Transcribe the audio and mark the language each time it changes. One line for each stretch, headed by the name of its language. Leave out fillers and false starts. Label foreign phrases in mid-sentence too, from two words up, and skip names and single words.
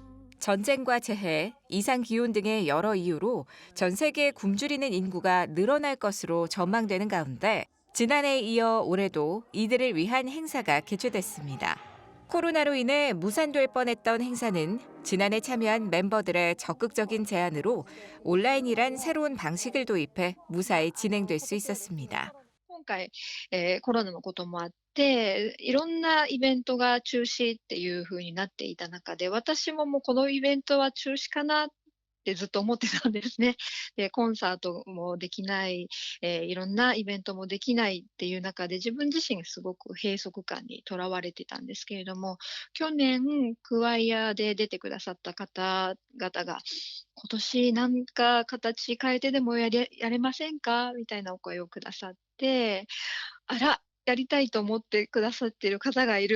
Korean: 전쟁과 재해, 이상기온 등의 여러 이유로 전 세계에 굶주리는 인구가 늘어날 것으로 전망되는 가운데 지난해에 이어 올해도 이들을 위한 행사가 개최됐습니다. 코로나로 인해 무산될 뻔했던 행사는 지난해 참여한 멤버들의 적극적인 제안으로 온라인이란 새로운 방식을 도입해 무사히 진행될 수 있었습니다.
Japanese: 今回、コロナのこともあって、いろんなイベントが中止っていう風になっていた中で、私ももうこのイベントは中止かなってずっと思ってたんですね。で、コンサートもできない、いろんなイベントもできないっていう中で、自分自身すごく閉塞感にとらわれてたんですけれども、去年、クワイアで出てくださった方々が、今年なんか形変えてでもやれませんかみたいなお声をくださって、あら、やりたいと思ってくださっている方がいる。